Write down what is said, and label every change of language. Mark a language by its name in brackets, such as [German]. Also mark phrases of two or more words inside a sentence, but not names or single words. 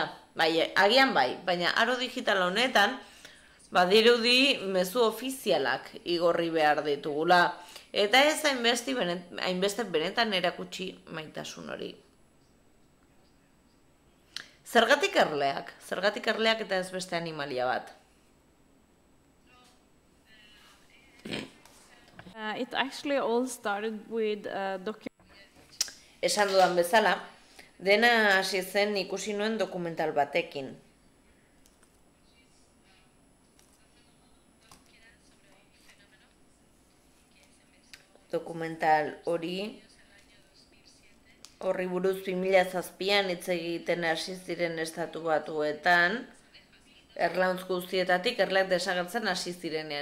[Basque] Bai, agian bai, baina aro digital honetan, badirudi mezu ofizialak igorri behar ditugula. Eta ez hainbeste benetan erakutsi maitasun hori. Zergatik erleak? Zergatik erleak eta ez beste animalia bat. [English] It actually all started with [Basque] Esan dudan bezala, dena hasi zen ikusi nuen dokumental batekin. Dokumental horri buruz 2007an hitz egiten hasi ziren Estatu Batuetan, erlauntz guztietatik erleak desagertzen hasi zirenean.